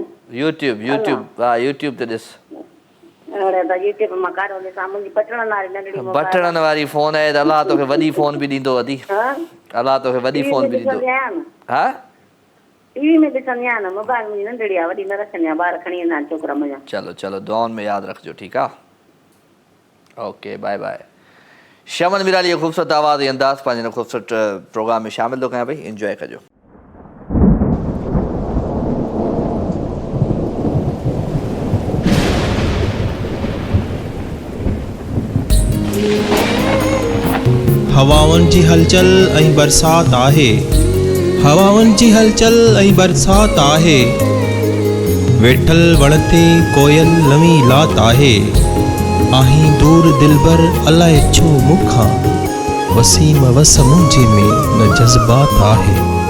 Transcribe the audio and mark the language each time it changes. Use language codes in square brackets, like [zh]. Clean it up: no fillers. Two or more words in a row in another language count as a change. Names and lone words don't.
[sd] यूट्यूब हा यूट्यूब ते ॾिस। बटणनि वारी फोन आहे त अलाह तोखे वॾी फोन बि ॾींदो अदी। अलाह तोखे वॾी फोन बि ॾींदो। हा टीवी में ॾिसंदी आहियां न, मोबाइल मुंहिंजी नंढड़ी आहे, वॾी न रखंदी आहियां, ॿार खणी ईंदा आहिनि छोकिरा मुंहिंजा। चलो दुआउनि में यादि रखिजो ठीकु आहे। [en] okay bye bye. [sd] शमन मीराली जो ख़ूबसूरत आवाज़ ऐं अंदाज़ पंहिंजे ख़ूबसूरत प्रोग्राम में शामिल थो कयां भई, इंजॉय कजो। हवाउनि जी हलचल ऐं बरसाति आहे, हवाउनि जी हलचल ऐं बरसाति आहे, वेठल वण ते कोयल नवीं लात आहे, आहीं दूर दिलबर अलाए छो मूंखां, वसीम वस मुंहिंजे में न जज़्बात आहे।